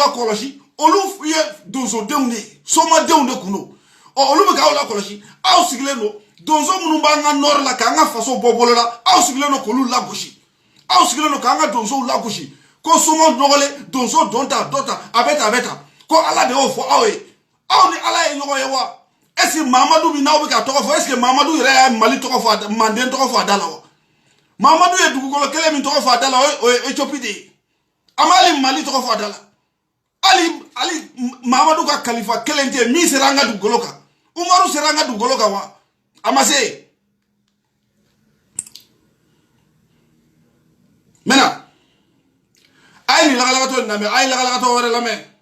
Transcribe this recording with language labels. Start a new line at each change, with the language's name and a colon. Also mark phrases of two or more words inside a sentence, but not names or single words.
Bambara: lakɔlɔsi olu ye donsodenw de ye somadenw de kun don olu bɛ k'aw lakɔlɔsi aw sigilen don donso minnu b'an ka nɔri la k'an ka faso bɔ bolo la aw sigilen don k'olu lagosi aw sigilen don k'an ka donsow lagosi ko somaw nɔgɔlen donso don ta dɔ ta a bɛ ta ko ala de y'o fɔ aw ye aw ni ala ye ɲɔgɔn ye wa
French: est ce que
Bambara: Mahamadu min n'aw bɛ ka tɔgɔ fɔ
French: est ce que
Bambara: Mahamadu yɛrɛ ye Mali tɔgɔ fɔ Manden tɔgɔ fɔ a da la wa Mahamadu ye dugukolo kelen min tɔgɔ fɔ a da la o ye Éthiopie de ye a ma hali Mali tɔgɔ fɔ a da la hali Mahamadu ka kalifa kelen tɛ min sera an ka dugukolo kan Umaru sera an ka dugukolo kan wa a ma se maintenant a ye nin lagalakatɔ nin lamɛn a ye lagalakatɔ wɛrɛ lamɛn